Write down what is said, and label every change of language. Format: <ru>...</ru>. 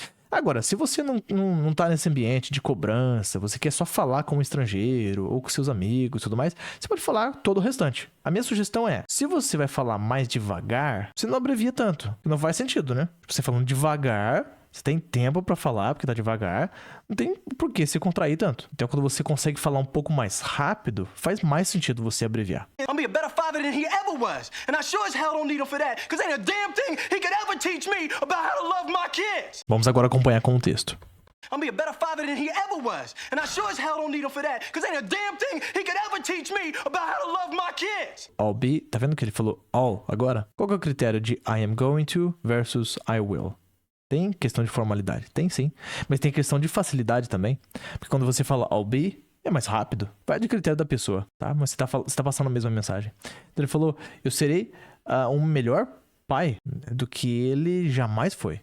<pt>Agora, se você não tá nesse ambiente de cobrança, você quer só falar com um estrangeiro ou com seus amigos e tudo mais, você pode falar todo o restante. A minha sugestão é, se você vai falar mais devagar, você não abrevia tanto. Não faz sentido, né? Você falando devagar, você tem tempo pra falar, porque tá devagar, não tem por que se contrair tanto. Então, quando você consegue falar um pouco mais rápido, faz mais sentido você abreviar.</pt> <en>I'm be a better father than he ever was. And I sure as hell don't need him for that, because ain't a damn thing he could ever teach me about how to love my kids.</en> <pt>Vamos agora acompanhar com o texto.</pt> <en>I'm be a better father than he ever was. And I sure as hell don't need him for that, because ain't a damn thing he could ever teach me about how to love my kids. I'll be,</en> <pt>tá vendo que ele falou all agora? Qual que é o critério de</pt> <en>I am going to</en> <pt>versus</pt> <en>I will?</en> <pt>Tem questão de formalidade? Tem sim. Mas tem questão de facilidade também. Porque quando você fala</pt> <en>I'll be,</en> <pt>é mais rápido. Vai de critério da pessoa, tá? Mas você tá passando a mesma mensagem. Então ele falou, eu serei um melhor pai do que ele jamais foi.</pt>